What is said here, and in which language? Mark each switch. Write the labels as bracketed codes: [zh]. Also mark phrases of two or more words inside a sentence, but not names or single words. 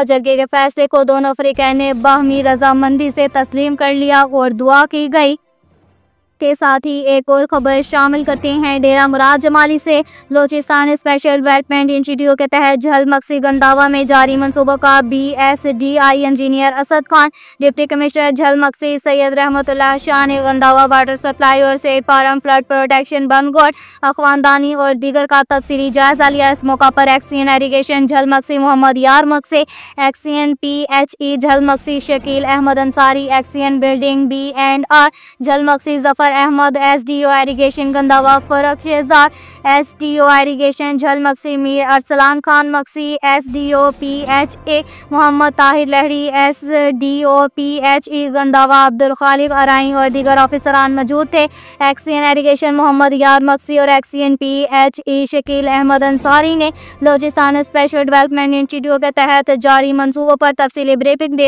[ur] جرگے کے فیصلے کو دونوں فریقین نے باہمی رضامندی سے تسلیم کر لیا اور دعا کی گئی. کے ساتھ ہی ایک اور خبر شامل کرتے ہیں ڈیرہ مراد جمالی سے. بلوچستان اسپیشل ڈیولپمنٹ انسٹیٹیوٹ کے تحت جھل مگسی گنداوا میں جاری منصوبوں کا BSDI انجینئر اسد خان, [en] Deputy Commissioner [ur] جھل مگسی سید رحمت اللہ شاہ نے گنداوا [en] water supply [ur] اور سیٹھ [en] farm flood protection [ur] بمگوٹ اخوندانی اور دیگر کا تفصیلی جائزہ لیا. اس موقع پر [en] XEN Irrigation [ur] جھل مگسی محمد یار مگسی, [en] XEN PHE [ur] جھل مگسی شکیل احمد انصاری, [en] XEN Building B&R [ur] جھل مگسی ظفر احمد, [en] SDO Irrigation [ur] گنداوا فرخ شہزاد, [en] SDO Irrigation [ur] جھل مگسی میر ارسلان خان مگسی, [en] SDO PHA [ur] محمد طاہر لہڑی, [en] SDO PHE [ur] گنداوا عبدالخالق آرائیں اور دیگر آفیسران موجود تھے. [en] XEN Irrigation [ur] محمد یار مگسی اور [en] XEN PHE [ur] شکیل احمد انصاری نے بلوچستان اسپیشل ڈیولپمنٹ انسٹیٹیوٹ کے تحت جاری منصوبوں پر تفصیلی بریفنگ دی.